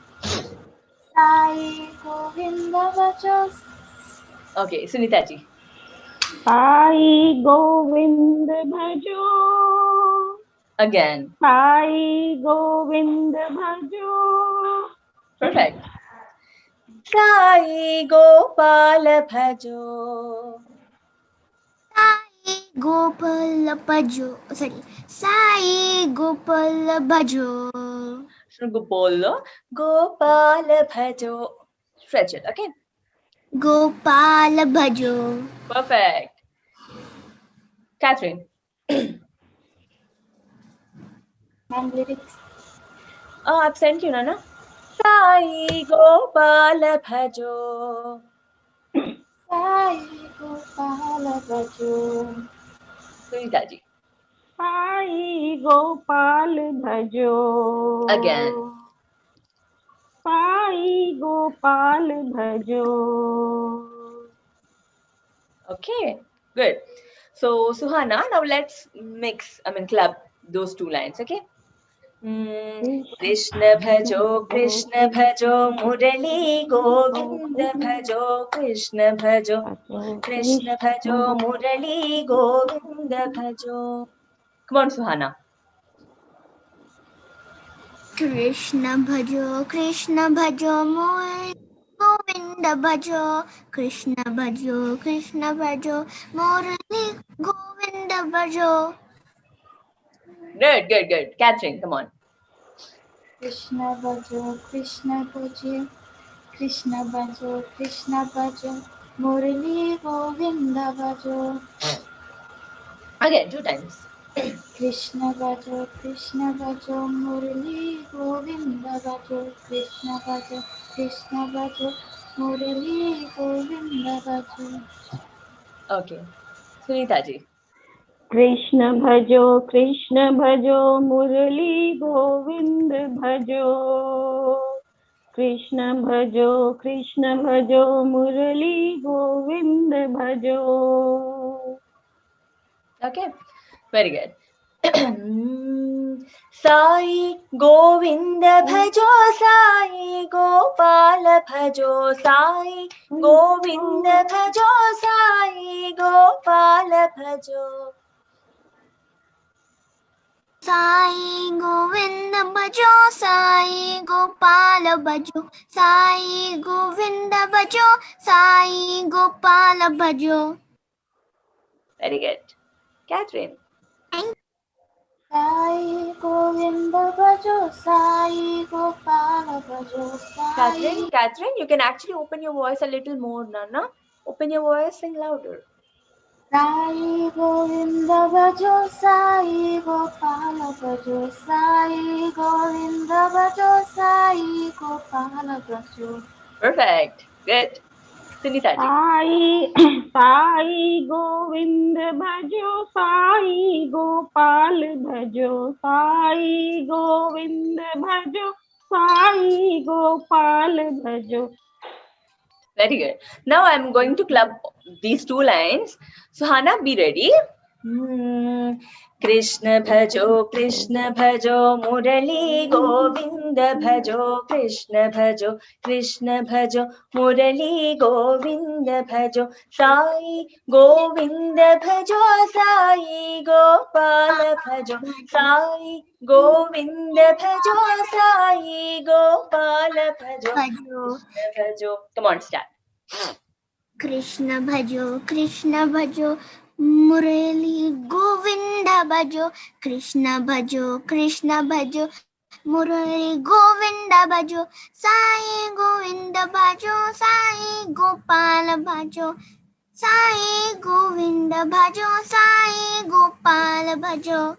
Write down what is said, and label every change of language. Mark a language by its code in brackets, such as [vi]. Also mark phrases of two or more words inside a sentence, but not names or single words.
[hi] साईं गोविंदा भजो. [en] Okay, Sunita ji. [hi] साईं गोविंद भजो. [en] Again. [hi] साईं गोविंद भजो. [en] Perfect. [hi] साईं गोपाल भजो. साईं गोपाल भजो. Sorry. साईं गोपाल भजो. गोपाल भजो. [en] Stretch it, okay? [hi] गोपाल भजो. [en] Perfect. Catherine. And lyrics. Oh, I've sent you, [hi] Nana. साईं गोपाल भजो. साईं गोपाल भजो. [en] Sunita ji. [hi] साईं गोपाल भजो. [en] Again. [hi] साईं गोपाल भजो. [en] Okay, good. So, Suhana, now let's club those 2 lines, okay? [hi] कृष्णा भजो, मुरली गोविंदा भजो, कृष्णा भजो, मुरली गोविंदा भजो. [en] Come on, Suhana. [hi] कृष्णा भजो, मुरली गोविंदा भजो, कृष्णा भजो, मुरली गोविंदा भजो. [en] Good. Catherine, come on. [hi] कृष्णा भजो, मुरली गोविंदा भजो. [en] Again, 2 times. [hi] कृष्णा भजो, मुरली गोविंदा भजो. कृष्णा भजो, मुरली गोविंदा भजो. [en] Okay. Sunita ji. [hi] कृष्णा भजो, मुरली गोविंद भजो. कृष्णा भजो, मुरली गोविंद भजो. [en] Okay, very good. [hi] साईं गोविंदा भजो, साईं गोपाल भजो, साईं गोविंदा भजो, साईं गोपाल भजो. साईं गोविंदा भजो, साईं गोपाल भजो, साईं गोविंदा भजो, साईं गोपाल भजो. [en] Very good. Catherine. [hi] साईं गोविंदा भजो, साईं गोपाल भजो. [en] Catherine, you can actually open your voice a little more, Nana. Open your voice, sing louder. [hi] साईं गोविंदा भजो, साईं गोपाल भजो, साईं गोविंदा भजो, साईं गोपाल भजो. [en] Perfect. Good. Sunita ji. [hi] साईं गोविंद भजो, साईं गोपाल भजो, साईं गोविंद भजो, साईं गोपाल भजो. [en] Very good. Now I'm going to club these 2 lines. Suhana, be ready. [hi] कृष्णा भजो, मुरली गोविंदा भजो, कृष्णा भजो, मुरली गोविंदा भजो, साईं गोविंदा भजो, साईं गोपाल भजो, साईं गोविंदा भजो, साईं गोपाल भजो. [en] Come on, start. [hi] कृष्णा भजो, मुरली गोविंदा भजो, कृष्णा भजो, मुरली गोविंदा भजो, साईं गोविंदा भजो, साईं गोपाल भजो, साईं गोविंदा भजो, साईं गोपाल भजो.